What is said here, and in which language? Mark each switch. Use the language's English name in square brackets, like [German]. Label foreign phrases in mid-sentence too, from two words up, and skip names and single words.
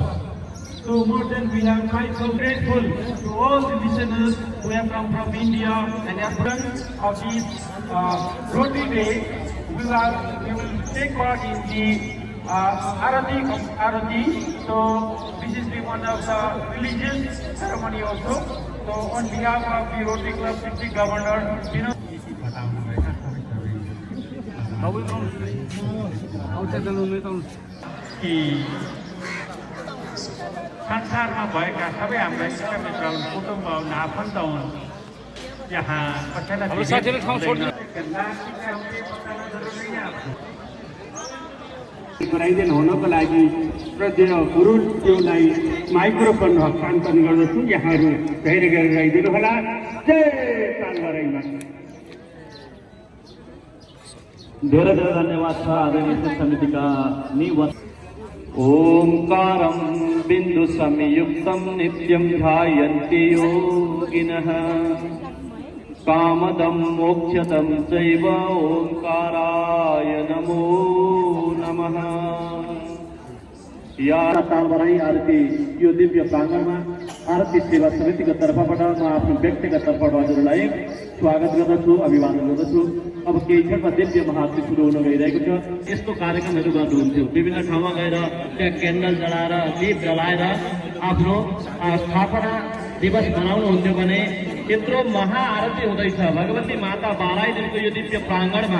[English] So more than we have tried. So grateful to all the listeners who have come from India and Africa of this Rotary Day. We will take part in the Arati. So this is one of the religious ceremony also. So on behalf of the Rotary Club District Governor, [Nepali] कि संसारमा भएका सबै हाम्रा इष्टमित्र हुन्, कुटुम्ब हुन्, आफन्त हुन्, यहाँ कसैलाई गराइदिनु हुनको लागि श्रद्धेय गुरुज्यूलाई माइक्रोफोन हस्तान्तरण गर्दछु। यहाँहरू धैर्य गरेर गराइदिनु होला। जय कालगराईमा। धेरै धेरै धन्यवाद छ आदरणीय समितिका [Sanskrit] ओंकारं बिंदु संयुक्तं नित्यं ध्यायन्ति योगिनः कामदं मोक्षदं चैव ओंकाराय नमो नमः। [Nepali] या कालगराई आरती यो दिव्य प्राङ्गणमा आरती सेवा समितिको तर्फबाट म आफ्नो व्यक्तिगत तर्फबाट हजुरलाई स्वागत गर्दछु, अभिवादन गर्दछु। अब केही क्षणमा दिव्य महाआरती सुरु हुन गइरहेको छ। यस्तो कार्यक्रमहरू गर्नुहुन्थ्यो, विभिन्न ठाउँमा गएर त्यहाँ क्यान्डल जलाएर दीप जलाएर आफ्नो स्थापना दिवस मनाउनुहुन्थ्यो भने यत्रो महाआरती हुँदैछ भगवती माता बाराइदिनको यो दिव्य प्राङ्गणमा।